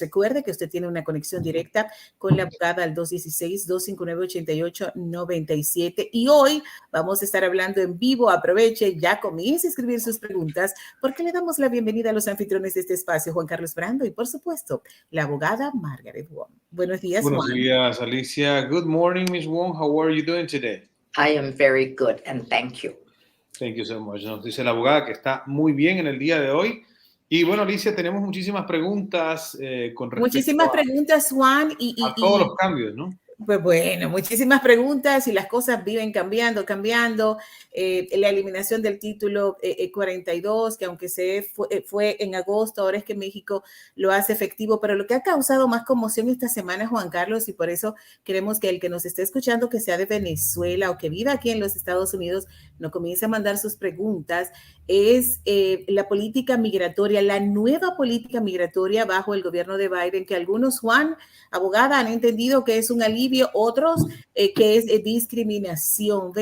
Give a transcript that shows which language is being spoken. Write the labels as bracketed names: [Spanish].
[Spanish] Recuerde que usted tiene una conexión directa con la abogada al 216-259-8897 y hoy vamos a estar hablando en vivo. Aproveche, ya comience a escribir sus preguntas porque le damos la bienvenida a los anfitriones de este espacio, Juan Carlos Brando y por supuesto la abogada Margaret Wong. Buenos días, Buenos Juan. días, [English] Alicia. Good morning, Ms. Wong. How are you doing today? I am very good and thank you. Thank you so much. [Spanish] Nos dice la abogada que está muy bien en el día de hoy. Y bueno, Alicia, tenemos muchísimas preguntas con respecto Muchísimas preguntas, Juan. A todos los cambios, ¿no? Pues bueno, muchísimas preguntas y las cosas viven cambiando. La eliminación del título 42, que aunque fue en agosto, ahora es que México lo hace efectivo, pero lo que ha causado más conmoción esta semana, Juan Carlos, y por eso queremos que el que nos esté escuchando, que sea de Venezuela o que viva aquí en los Estados Unidos, nos comience a mandar sus preguntas, es la política migratoria, la nueva política migratoria bajo el gobierno de Biden, que algunos, Juan, abogada, han entendido que es un alivio, otros que es discriminación.